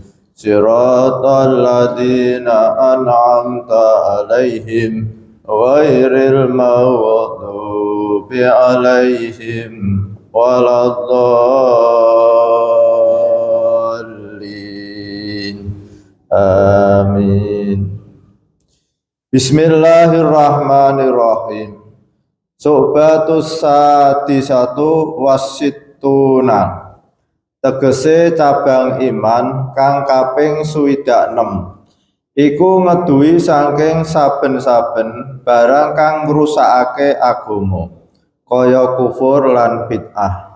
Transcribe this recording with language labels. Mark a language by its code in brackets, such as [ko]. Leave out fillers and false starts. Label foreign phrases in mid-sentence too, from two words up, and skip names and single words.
[ar] صراط الذين أنعمت عليهم غير المغضوب عليهم ولا الضالين. Amin. بسم الله الرحمن الرحيم. شعبة السادسة والستون. [jv] Tegese cabang iman kang kaping 26. Iku ngeduwi saking saben-saben barang kang ngrusakake agama, kaya kufur lan bid'ah.